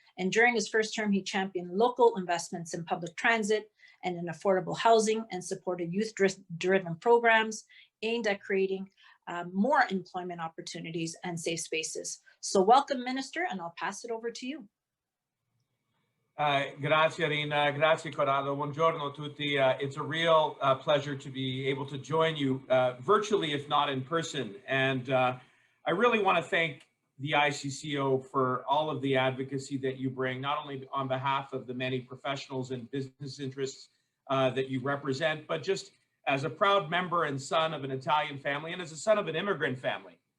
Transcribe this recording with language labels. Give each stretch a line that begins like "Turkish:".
English: And during his first term, he championed local investments in public transit and in affordable housing and supported youth-driven programs aimed at creating more employment opportunities and safe spaces. So welcome, Minister, and I'll pass it over to you.
Italian: Grazie Rina, grazie Corrado, buongiorno tutti.
English: It's a real pleasure to be able to join you virtually, if not in person. And I really want to thank the ICCO for all of the advocacy that you bring, not only on behalf of the many professionals and business interests that you represent, but just as a proud member and son of an Italian family and as a son of an immigrant family.